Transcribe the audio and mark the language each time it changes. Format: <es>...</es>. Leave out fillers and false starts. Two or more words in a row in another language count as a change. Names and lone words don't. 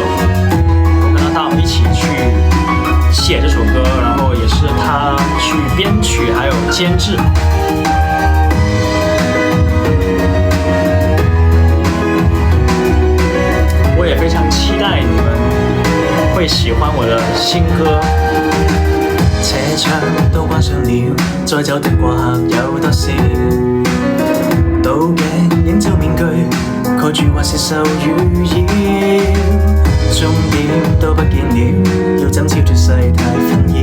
<zh>我跟阿道一起去写这首歌，然后也是他去编曲还有监制。我也非常期待你们會喜歡我的新歌。車窗都關上了，再走的過客有多少？倒鏡映照面具，蓋住或是受與擾。終點都不見了，要怎超脱世態紛擾？</zh>